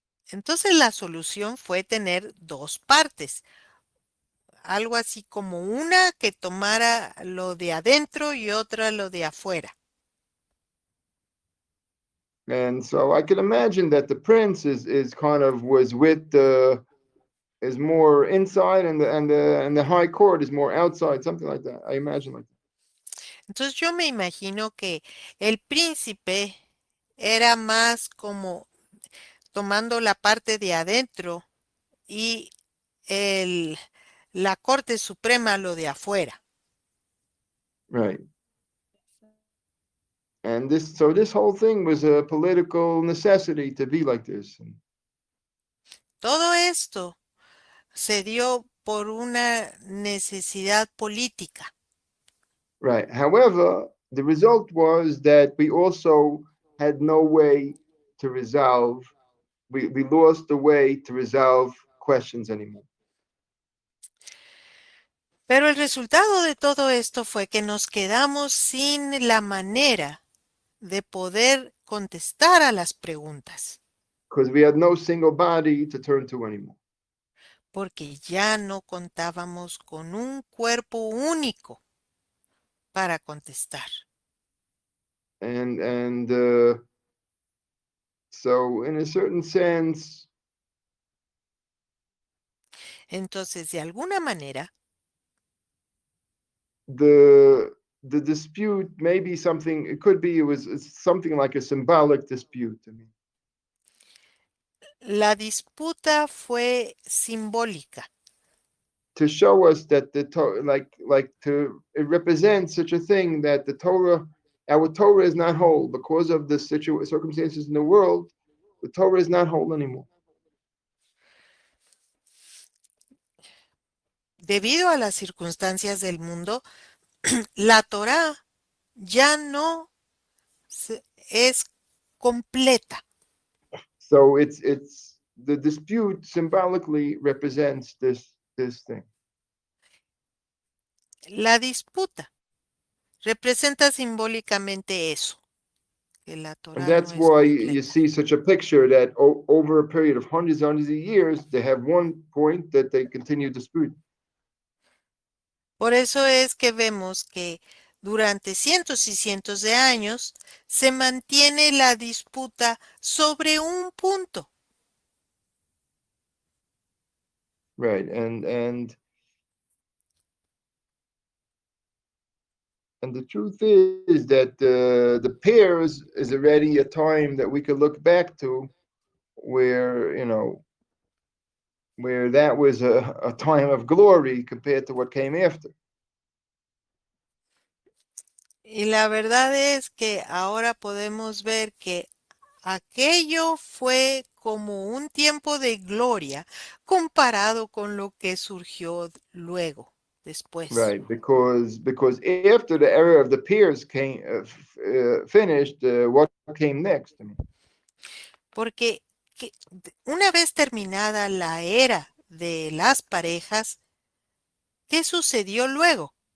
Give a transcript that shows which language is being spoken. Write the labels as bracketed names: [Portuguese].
[Spanish] Entonces la solución fue tener dos partes, algo así como una que tomara lo de adentro y otra lo de afuera. [English] and so I can imagine that the prince is kind of was with the is more inside, and the high court is more outside, something like that. I imagine like that. [Spanish] Entonces yo me imagino que el príncipe era más como tomando la parte de adentro y el, la Corte Suprema lo de afuera. [English] Right. And this whole thing was a political necessity to be like this. [Spanish] Todo esto se dio por una necesidad política. [English] Right. However, the result was that we also had no way to resolve. We lost the way to resolve questions anymore. [Spanish] Pero el resultado de todo esto fue que nos quedamos sin la manera de poder contestar a las preguntas, [English] Because we had no single body to turn to anymore. [Spanish] porque ya no contábamos con un cuerpo único para contestar. [English] And so in a certain sense, [Spanish] Entonces, de alguna manera, [English] the the dispute may be something. It could be it was something like a symbolic dispute. I mean, [Spanish] La disputa fue simbólica. [English] to show us that like to it represents such a thing that the Torah, our Torah is not whole because of the circumstances in the world. The Torah is not whole anymore. [Spanish] Debido a las circunstancias del mundo, la Torá ya no es completa. [English] So it's the dispute symbolically represents this thing. [Spanish] La disputa representa simbólicamente eso, que la [English] And [Spanish] Torá no [English] that's [Spanish] es [English] why you see such a picture that over a period of hundreds of years, they have one point that they continue disputing. [Spanish] Por eso es que vemos que durante cientos y cientos de años se mantiene la disputa sobre un punto. [English] Right. And the truth is that the pairs is already a time that we could look back to where, where that was a time of glory compared to what came after. [Spanish] Y la verdad es que ahora podemos ver que aquello fue como un tiempo de gloria comparado con lo que surgió luego, después. [English] Right, because after the era of the peers came finished, what came next? I mean, [Spanish] Porque una vez terminada la era de las parejas, ¿qué sucedió luego?